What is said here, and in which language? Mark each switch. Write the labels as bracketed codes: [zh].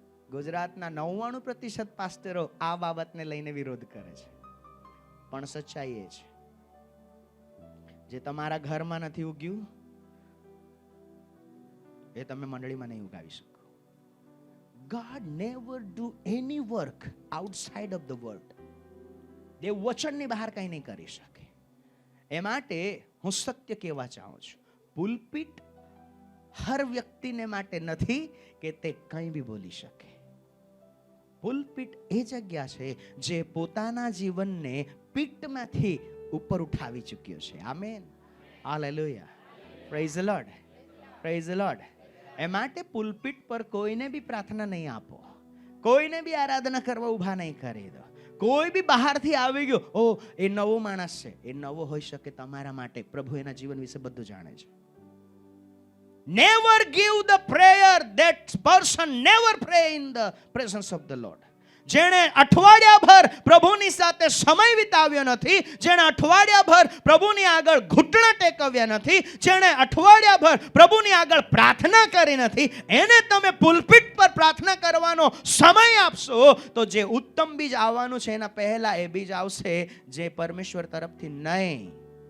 [gu] ગુજરાતના 99% પાસ્ટરો આ બાબતને લઈને વિરોધ કરે છે, પણ સચ્ચાઈ એ છે, જે તમારા ઘરમાં નથી ઉગ્યું એ તમે મંડળીમાં નહીં ઉગાવી શકો. [en] God never do any work outside of the world. [gu] દેવ વચનની બહાર કંઈ નહીં કરી શકે. એ માટે હું સત્ય કહેવા ચાહું છું, પુલપિટ હર વ્યક્તિને માટે નથી કે તે કંઈ બી બોલી શકે. પુલપિટ એ જગ્યા છે જે પોતાના જીવનને પીઠમાંથી ઉપર ઉઠાવી ચૂક્યો છે. [en] Amen. Hallelujah. Praise the Lord. Praise the Lord. [gu] એ માટે પુલપિટ પર કોઈને બી પ્રાર્થના નહીં આપો, કોઈને બી આરાધના કરવા ઊભા નહીં કરી દો. કોઈ બી બહારથી આવી ગયો, ઓ એ નવો માણસ છે, એ નવો હોઈ શકે તમારા માટે. પ્રભુ એના જીવન વિશે બધું જાણે છે. [en] Never give the prayer that person never pray in the presence of the Lord. [gu] જેણે અઠવાડિયાભર પ્રભુની સાથે સમય વિતાવ્યો નથી, જેણે અઠવાડિયાભર પ્રભુની આગળ ઘૂંટણા ટેકવ્યા નથી, જેણે અઠવાડિયાભર પ્રભુની આગળ પ્રાર્થના કરી નથી, એને તમે પુલપિટ પર પ્રાર્થના કરવાનો સમય આપશો તો જે ઉત્તમ બીજ આવવાનું છે એના પહેલા એ બીજ આવશે જે પરમેશ્વર તરફથી નહીં.